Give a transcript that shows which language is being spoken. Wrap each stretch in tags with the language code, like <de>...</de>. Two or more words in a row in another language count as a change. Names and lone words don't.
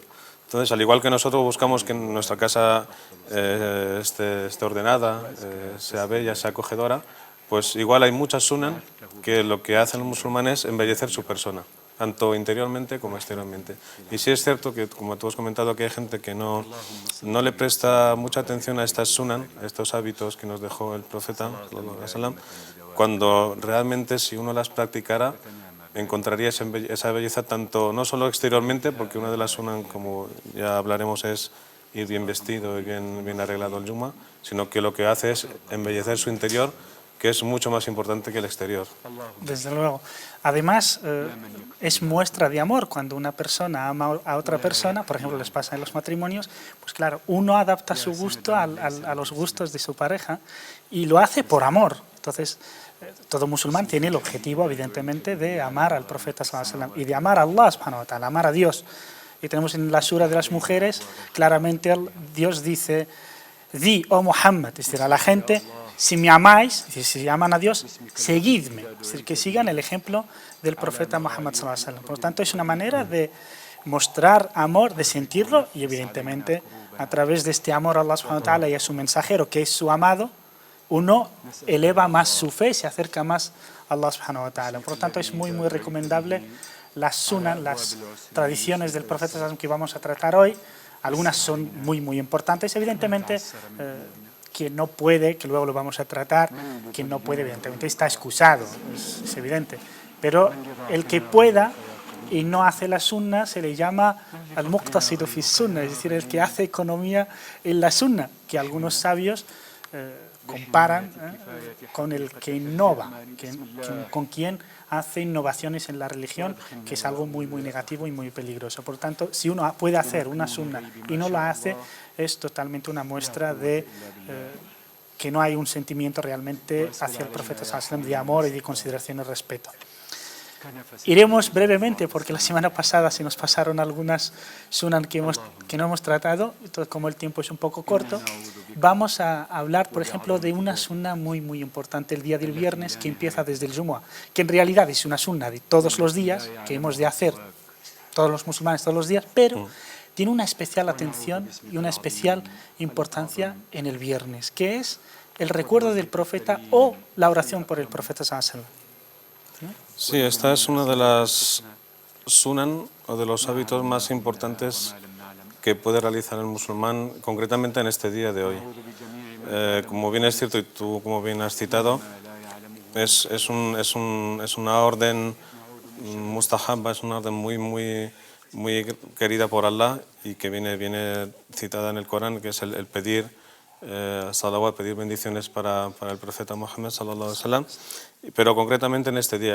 <es>Entonces, al igual que nosotros buscamos que nuestra casa esté ordenada, sea bella, sea acogedora, pues igual hay muchas sunan que lo que hacen los musulmanes es embellecer su persona, tanto interiormente como exteriormente. Y sí es cierto que, como tú has comentado, que hay gente que no le presta mucha atención a estas sunan, a estos hábitos que nos dejó el profeta,</es> <ar>صلى الله عليه وسلم,</ar> <es>cuando realmente si uno las practicara encontraría esa belleza tanto, no solo exteriormente, porque una de las sunan, como ya hablaremos, es ir bien vestido y bien arreglado el yuma, sino que lo que hace es embellecer su interior, que es mucho más importante que el exterior. Desde luego. Además, es muestra de amor cuando una persona ama a otra persona, por ejemplo, les pasa en los matrimonios, pues claro, uno adapta su gusto a los gustos de su pareja y lo hace por amor. Entonces, todo musulmán tiene el objetivo, evidentemente, de amar al profeta</es> <ar>صلى الله عليه وسلم</ar> <es>y de amar a</es> <ar>الله سبحانه وتعالى,</ar> <es>amar a Dios. Y tenemos en la sura de las mujeres, claramente Dios dice, di, oh Muhammad, es decir, a la gente, si me amáis, es decir, si aman a Dios, seguidme, es decir, que sigan el ejemplo del profeta Muhammad</es> <ar>صلى الله عليه وسلم.</ar> <es>Por lo tanto, es una manera de mostrar amor, de sentirlo y evidentemente a través de este amor a</es> <ar>الله سبحانه وتعالى</ar> <es>y a su mensajero, que es su amado, uno eleva más su fe, se acerca más a</es> <ar>الله سبحانه وتعالى.</ar> <es>Por lo tanto, es muy recomendable las sunan, las tradiciones del profeta</es> <ar>صلى الله عليه وسلم</ar> <es>que vamos a tratar hoy. Algunas son muy importantes, evidentemente. Quien no puede, que luego lo vamos a tratar, quien no puede, evidentemente está excusado, es evidente. Pero el que pueda y no hace la sunna se le llama</es> <ar>المقتصد في السنة,</ar> <es>es decir, el que hace economía en la sunna, que algunos sabios comparan con el que innova, con quien hace innovaciones en la religión, que es algo muy negativo y muy peligroso. Por lo tanto, si uno puede hacer una sunna y no la hace, es totalmente una muestra de que no hay un sentimiento realmente hacia el profeta</es> <ar>صلى الله عليه وسلم</ar> <es>de amor y de consideración y respeto. Iremos brevemente, porque la semana pasada se nos pasaron algunas sunan que no hemos tratado, entonces como el tiempo es un poco corto, vamos a hablar, por ejemplo, de una sunna muy importante el día del viernes, que empieza desde el Jumu'ah, que en realidad es una sunna de todos los días, que hemos de hacer todos los musulmanes todos los días, pero tiene una especial atención y una especial importancia en el viernes, que es el recuerdo del profeta o la oración por el profeta</es> <ar>صلى الله عليه وسلم.</ar> <es>Sí, esta es una de las sunan o de los hábitos más importantes que puede realizar el musulmán, concretamente en este día de hoy. Como bien es cierto y tú como bien has citado, es una orden mustahabba, es una orden muy querida por Allah y que viene citada en el Corán, que es el pedir salawat, pedir bendiciones para el profeta Muhammad</es> <ar>صلى الله عليه وسلم,</ar> <es>pero concretamente en este día.</es>